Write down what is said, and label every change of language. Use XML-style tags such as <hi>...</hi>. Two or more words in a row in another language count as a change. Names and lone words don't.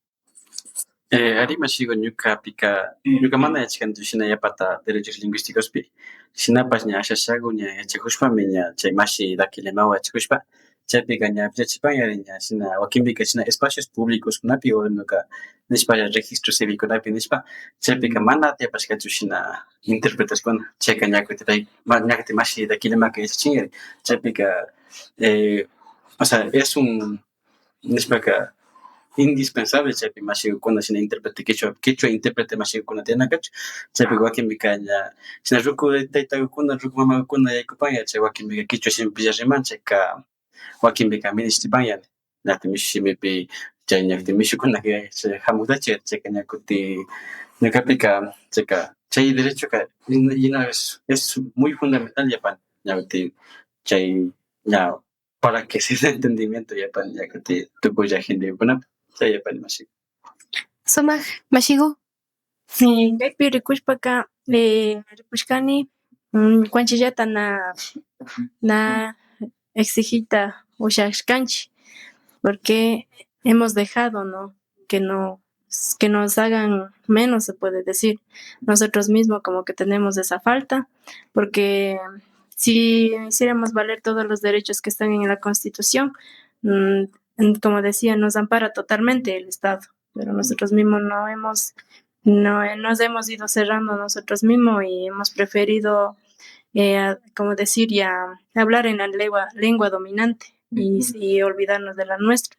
<qu>Ari mashiko ñukamanta yachakanichu shina yapata</qu> <es>derechos lingüísticospi</es> <qu>shinapas ña ashashaku ña yachakushpami ña chay mashi Daquilemawan yachakushpa chaypika ña villachipanñari ña shina wakinpika shina</qu> <es>espacios públicos</es> <qu>kunapi o ñuka nishpa</qu> <es>registro civilkunapi</es> <qu>nishpa chaypika mana atiyapashkachu shina interpretaskuna chayka ñakuti mashi Daquilemaka yachachinñari chaypika</qu> <es>o sea es un</es> <qu>nishpaka indispensable chaypi mashikukuna shina intérprete quechua intérprete mashikukuna tiyanakachu chaypika wakinpika ña shina ruku taytakukuna ruku mamakuna yaykupanña chay wakinpika quechua shimipi riman chayka wakinpika ministipanña ñatin mishu shimipi chay ñakuti mishukunaka chay hamuktachik chayka ñakuti ñukapika chayka chay derechoka</qu> <es>es muy fundamental</es> <qu>yapani ñakuti chay ña</qu> <es>para que se dé entendimiento</es> <qu>yapani ñakuti tukulla gentekunapa chay yapani mashiko. Sumaq mashiku Kaypi rikushpaka ripushkani ñukanchikllata na exigita ushashkanchik</qu> <es>porque hemos dejado, ¿no? Que nos hagan menos, se puede decir. Nosotros mismos como que tenemos esa falta, porque si hiciéramos valer todos los derechos que están en la Constitución, como decía, nos ampara totalmente el Estado, pero nosotros mismos nos hemos ido cerrando nosotros mismos y hemos preferido, como decir, ya hablar en la lengua dominante y olvidarnos de la nuestra.</es>